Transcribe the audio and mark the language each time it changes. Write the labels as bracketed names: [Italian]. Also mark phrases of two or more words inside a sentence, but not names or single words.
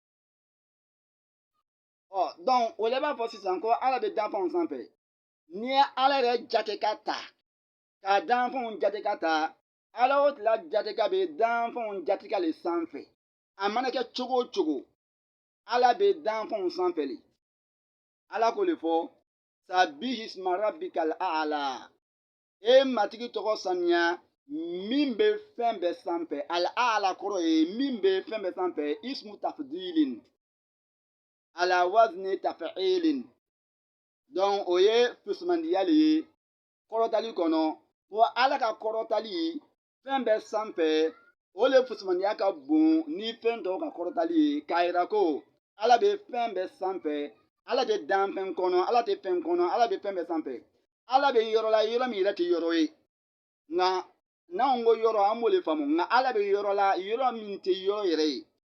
[Bambara] donc o la b'a fɔ sisan ko ala bɛ danfɛnw sanfɛ n'i ye ala yɛrɛ jate ka ta ka danfɛnw jate ka ta ala o tila jate ka bɛ danfɛnw jate ka le sanfɛ a mana kɛ cogo o cogo ala bɛ danfɛnw sanfɛ le ala k'o le fɔ [Arabic] سبح اسم ربك الأعلى [Bambara] e matigi tɔgɔ sanuya min bɛ fɛn bɛɛ sanfɛ [Arabic] الأعلى [Bambara] kɔrɔ ye min bɛ fɛn bɛɛ sanfɛ [Arabic] اسم تفضيل على وزن تفعيل [Bambara] donc o ye fusmandiya le ye kɔrɔtali kɔnɔ ko ala ka kɔrɔtali fɛn bɛɛ sanfɛ o le fusmandiya ka bon ni fɛn tɔw ka kɔrɔtali ye k'a yira ko ala bɛ fɛn bɛɛ sanfɛ ala tɛ danfɛn kɔnɔ ala tɛ fɛn kɔnɔ ala bɛ fɛn bɛɛ sanfɛ ala bɛ yɔrɔ la yɔrɔ min yɛrɛ tɛ yɔrɔ ye nka n'anw ko yɔrɔ an b'o le faamu nka ala bɛ yɔrɔ la yɔrɔ min tɛ yɔrɔ yɛrɛ ye